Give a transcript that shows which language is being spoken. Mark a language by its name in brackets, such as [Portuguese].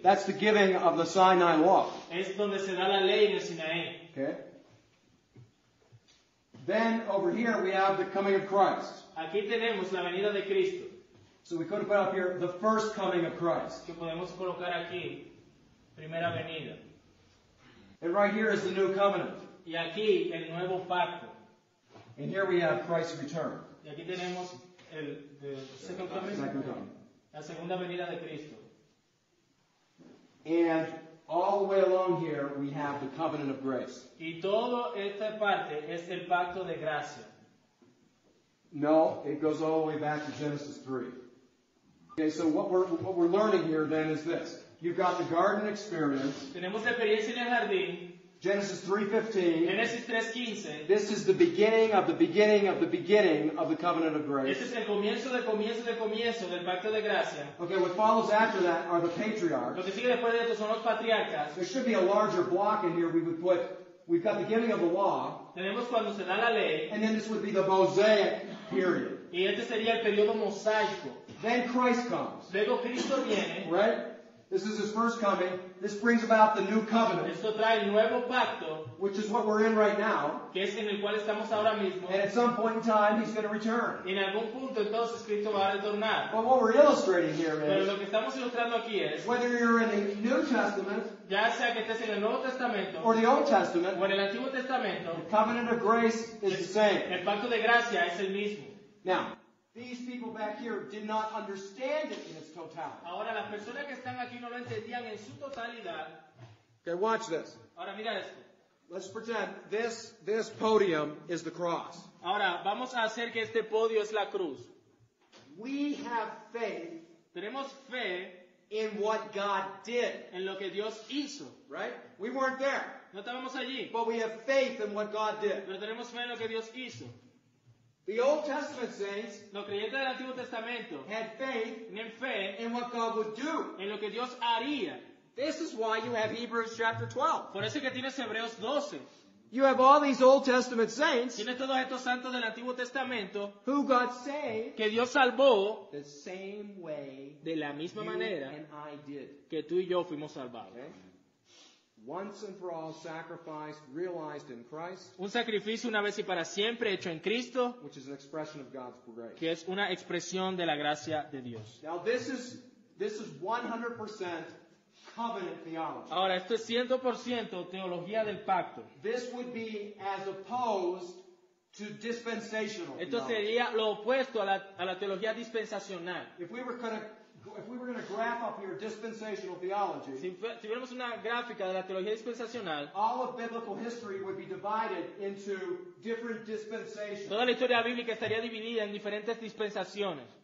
[English] that's the giving of the Sinai law. [Spanish] es donde se da la ley en el Sinaí. [English] Okay? Then over here we have the coming of Christ. [Spanish] Aquí tenemos la venida de Cristo, [English] So we could have put up here the first coming of Christ. [Spanish] que podemos colocar aquí, primera venida. [English] And right here is the new covenant. [Spanish] Y aquí el nuevo pacto. [English] And here we have Christ's return. [Spanish] Y aquí tenemos el [English] second coming, Second coming. [Spanish] la segunda venida de Cristo. [English] And all the way along here we have the covenant of grace. [Spanish] Y toda esta parte es el pacto de gracia. [English] No, it goes all the way back to Genesis 3. Okay, so what we're learning here then is this. You've got the garden experience. [Spanish] Tenemos la experiencia en el jardín. [English] Genesis 3:15. [Spanish] Génesis 3:15. [English] This is the beginning of the beginning of the beginning of the covenant of grace. [Spanish] Este es el comienzo del comienzo del comienzo del pacto de gracia. [English] Okay, what follows after that are the patriarchs. [Spanish] Lo que sigue después de esto son los patriarcas. [English] There should be a larger block in here. We've got the giving of the law, [Spanish] Tenemos cuando se da la ley, [English] and then this would be the Mosaic period. [Spanish] y este sería el periodo mosaico. [English] Then Christ comes, [Spanish] Luego Cristo viene. [English] right? This is his first coming. This brings about the new covenant, [Spanish] Esto trae el nuevo pacto, [English] which is what we're in right now. [Spanish] que es en el cual estamos ahora mismo. [English] And at some point in time, he's going to return. [Spanish] Y en algún punto entonces Cristo va a retornar. [English] But what we're illustrating here [Spanish] Pero [English] is, [Spanish] lo que estamos ilustrando aquí es, [English] whether you're in the New Testament [Spanish] ya sea que estés en el Nuevo Testamento [English] or the Old Testament, [Spanish] o en el Antiguo Testamento, [English] the covenant of grace is the same. [Spanish] el pacto de gracia es el mismo. [English] Now, these people back here did not understand it in its totality. [Spanish] Ahora, las personas que están aquí no lo entendían en su totalidad. [English] Okay, watch this. [Spanish] Ahora, mira esto. [English] Let's pretend this podium is the cross. [Spanish] Ahora, vamos a hacer que este podio es la cruz. [English] We have faith [Spanish] Tenemos fe [English] in what God did, [Spanish] en lo que Dios hizo. [English] right? We weren't there, [Spanish] No estábamos allí, [English] but we have faith in what God did. [Spanish] pero tenemos fe en lo que Dios hizo. [English] The Old Testament saints [Spanish] Los creyentes del Antiguo Testamento [English] had faith [Spanish] tienen fe [English] in what God would do. [Spanish] en lo que Dios haría. [English] This is why you have Hebrews chapter 12. [Spanish] Por eso es que tienes Hebreos 12. [English] You have all these Old Testament saints [Spanish] Tienes todos estos santos del Antiguo Testamento [English] who got saved [Spanish] que Dios salvó [English] the same way [Spanish] de la misma [English] you [Spanish] manera [English] and I did. [Spanish] que tú y yo fuimos salvados. [English] Okay? Once and for all sacrificed, realized in Christ, [Spanish] Un sacrificio una vez y para siempre hecho en Cristo, [English] which is an expression of God's grace. [Spanish] que es una expresión de la gracia de Dios. [English] Now this is 100% covenant theology. [Spanish] Ahora, esto es 100% teología del pacto. [English] This would be as opposed to dispensational [Spanish] Esto [English] theology. [Spanish] sería lo opuesto a la teología dispensacional. [English] If we were going to graph up here dispensational theology, [Spanish] Si tuviéramos una gráfica de la teología dispensacional, [English] all of biblical history would be divided into different dispensations. [Spanish] toda la historia bíblica estaría dividida en diferentes dispensaciones.